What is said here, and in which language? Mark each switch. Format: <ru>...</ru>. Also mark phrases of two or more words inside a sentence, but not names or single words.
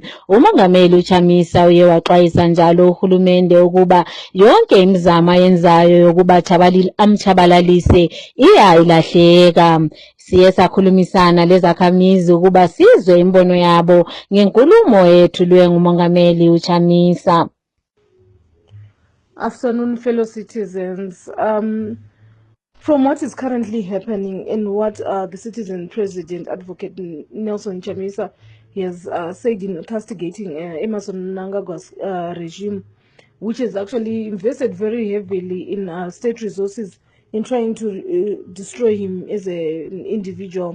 <nd>Umongameli uChamisa uye waxwayisa njalo uhulumende ukuba yonke imizamo ayenzayo yokuba amchabalalise ilahleka. Siye sakhulumisana lezakhamizi ukuba sizwe imbono yabo ngenkulumo yethulwe ngumongameli uChamisa.</nd> <en>Afternoon, fellow citizens. From what is currently happening and what the citizen president, Advocate Nelson Chamisa, has said in castigating Emmerson Mnangagwa's regime, which has actually invested very heavily in state resources in trying to destroy him as an individual.</en>